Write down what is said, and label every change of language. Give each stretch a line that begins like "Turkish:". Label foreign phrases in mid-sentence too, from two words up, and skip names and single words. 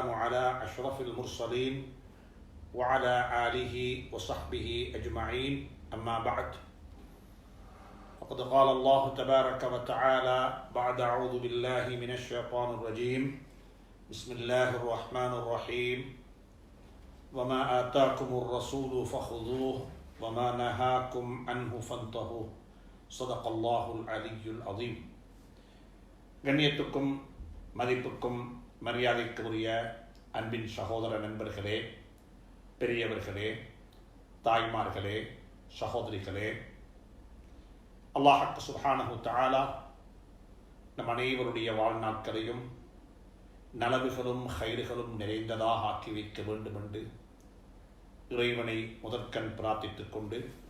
Arabic: على أشرف المرسلين وعلى آله وصحبه أجمعين أما بعد فقد قال الله تبارك وتعالى بعد أعوذ بالله من الشيطان الرجيم بسم الله الرحمن الرحيم وما آتاكم الرسول فخذوه وما نهاكم عنه فانتهوا صدق الله العلي العظيم.
Tamil: கண்ணியத்துக்கும் மதிப்புக்கும் மரியாதைக்குரிய அன்பின் சகோதர நண்பர்களே, பெரியவர்களே, தாய்மார்களே, சகோதரிகளே,
Arabic: الله سبحانه وتعالى
Tamil: நம் அனைவருடைய வாழ்நாட்களையும் நலவுகளும் ஹைர்களும் நிறைந்ததாக ஆக்கி வைக்க வேண்டும் என்று இறைவனை முதற்கண் பிரார்த்தித்துக் கொண்டு